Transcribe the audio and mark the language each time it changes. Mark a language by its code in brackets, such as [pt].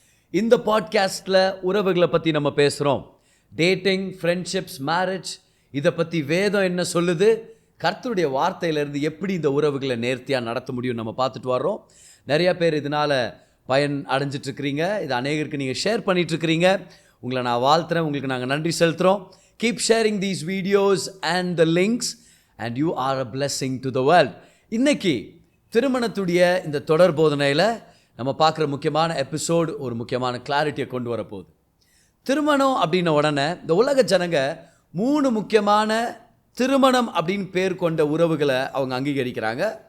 [ta] இந்த பாட்காஸ்ட்டில் உறவுகளை பற்றி நம்ம பேசுகிறோம். டேட்டிங், ஃப்ரெண்ட்ஷிப்ஸ், மேரேஜ், இதை பற்றி வேதம் என்ன சொல்லுது, கர்த்தருடைய வார்த்தையிலேருந்து எப்படி இந்த உறவுகளை நேர்த்தியாக நடத்த முடியும் நம்ம பார்த்துட்டு வர்றோம். நிறையா பேர் இதனால் பயன் அடைஞ்சிட்ருக்கிறீங்க. இது அநேகருக்கு நீங்கள் ஷேர் பண்ணிகிட்ருக்கிறீங்க. உங்களை நான் வாழ்த்துறேன். உங்களுக்கு நாங்கள் நன்றி செலுத்துகிறோம். [en] Keep sharing these videos and the links and you are a blessing to the world. [ta] இன்னைக்கு திருமணத்துடைய இந்த தொடர் போதனையில் நம்ம பார்க்குற முக்கியமான எபிசோடு ஒரு முக்கியமான கிளாரிட்டியை கொண்டு வரப்போகுது. திருமணம் அப்படின்ன உடனே இந்த உலக ஜனங்க 3 முக்கியமான திருமணம் அப்படின்னு பேர் கொண்ட உறவுகளை அவங்க அங்கீகரிக்கிறாங்க.